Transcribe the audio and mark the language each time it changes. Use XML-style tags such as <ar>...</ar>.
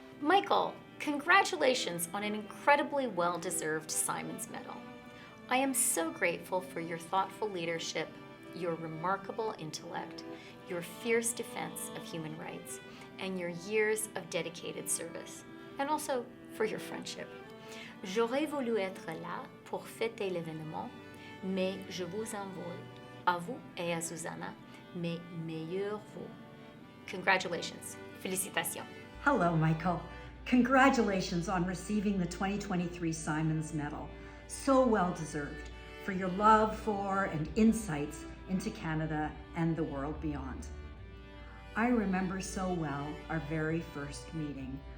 <en>Michael, congratulations on an incredibly well-deserved Symons Medal. I am so grateful for your thoughtful leadership, your remarkable intellect, your fierce defense of human rights, and your years of dedicated service, and also for your friendship.</en> <fr>J'aurais voulu être là pour fêter l'événement, mais je vous envoie, à vous et à Susanna, mes meilleurs vœux.</fr> <en>Congratulations.</en> <fr>Félicitations.</fr> <en>Hello, Michael. Congratulations on receiving the 2023 Symons Medal. So well deserved for your love for and insights into Canada and the world beyond. I remember so well our very first meeting.</en>